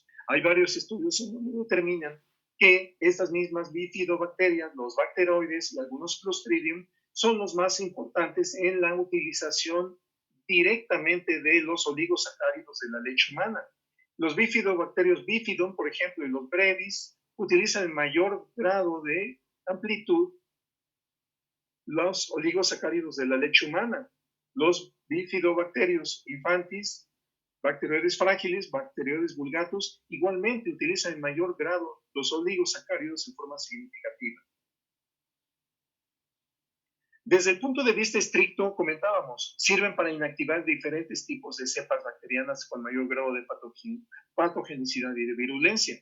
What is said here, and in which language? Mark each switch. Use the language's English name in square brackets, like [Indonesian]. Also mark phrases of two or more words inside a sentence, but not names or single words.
[Spanish] Hay varios estudios en donde determinan que estas mismas bifidobacterias, los bacteroides y algunos Clostridium son los más importantes en la utilización directamente de los oligosacáridos de la leche humana. Los bifidobacterios bifidum, por ejemplo, y los brevis, utilizan en mayor grado de amplitud los oligosacáridos de la leche humana. Los bifidobacterios infantis, bacteroides frágiles, bacteroides vulgatus, igualmente utilizan en mayor grado los oligosacáridos en forma significativa. Desde el punto de vista estricto, comentábamos, sirven para inactivar diferentes tipos de cepas bacterianas con mayor grado de patogenicidad y de virulencia.